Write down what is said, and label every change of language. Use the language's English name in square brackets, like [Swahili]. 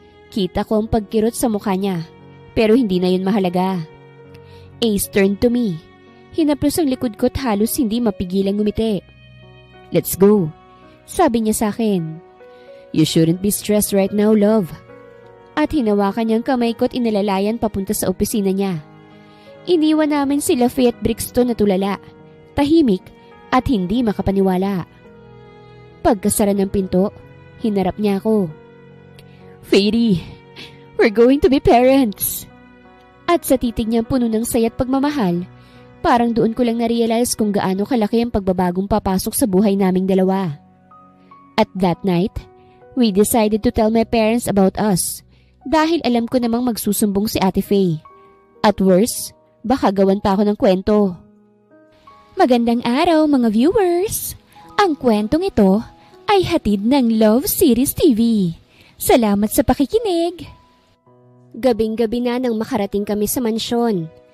[Filipino] Kita ko ang pagkirot sa mukha niya. Pero hindi na yun mahalaga. [English] Ace turned to me. [Filipino] Hinaplos ang likod ko at halos hindi mapigilang ngumiti. [English] Let's go. [Filipino] Sabi niya sa akin. [English] You shouldn't be stressed right now, love. [Filipino] At hinawakan niyang kamay ko at inalalayan papunta sa opisina niya. Iniwan namin sila Faye at Brixton na tulala, tahimik at hindi makapaniwala. Pagkasara ng pinto, hinarap niya ako. [English] Fairy, we're going to be parents. [Filipino] At sa titig niyang puno ng saya at pagmamahal, parang doon ko lang na-realize kung gaano kalaki ang pagbabagong papasok sa buhay naming dalawa. [English] At that night, we decided to tell my parents about us [Filipino] dahil alam ko namang magsusumbong si Ate Faye. [English] At worse, [Filipino] baka gawan pa ako ng kwento. Magandang araw mga viewers! Ang kwentong ito ay hatid ng Love Series TV. Salamat sa pakikinig! Gabing-gabi na nang makarating kami sa mansyon.